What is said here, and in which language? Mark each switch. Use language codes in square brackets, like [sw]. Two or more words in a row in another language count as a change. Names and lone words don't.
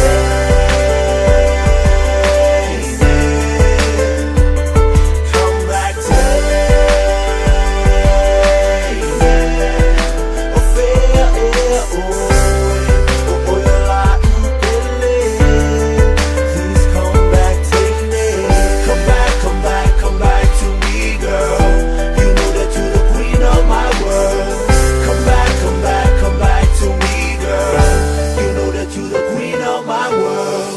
[en] Come back [sm] O fea e o la ipele [en] Please come back Teine Come back to me girl You know that you're the queen of my world Come back to me girl You know that you're the queen of my world